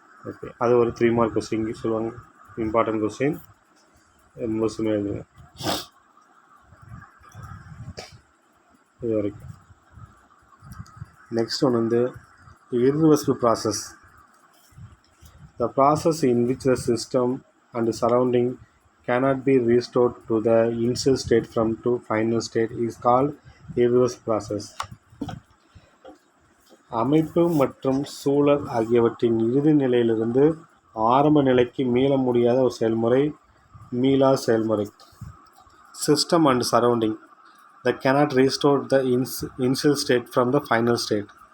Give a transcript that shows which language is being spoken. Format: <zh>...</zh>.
<ta>Okay, அது ஒரு 3 mark question சொல்லுவாங்க. இம்பார்ட்டன்ட் கொஸ்டின் முழுசுமே எழுதுங்க இது வரைக்கும். நெக்ஸ்ட் ஒன்று irreversible process.</ta> <en>The process in which the system and the surrounding cannot be restored to the initial state from to final state is called irreversible process.</en> <ta>அமைப்பு மற்றும் சூழல் ஆகியவற்றின் இறுதி நிலையிலிருந்து ஆரம்ப நிலைக்கு மீள முடியாத ஒரு செயல்முறை மீளா செயல்முறை.</ta> <en>System and surrounding that cannot restore the initial state from the final state.</en>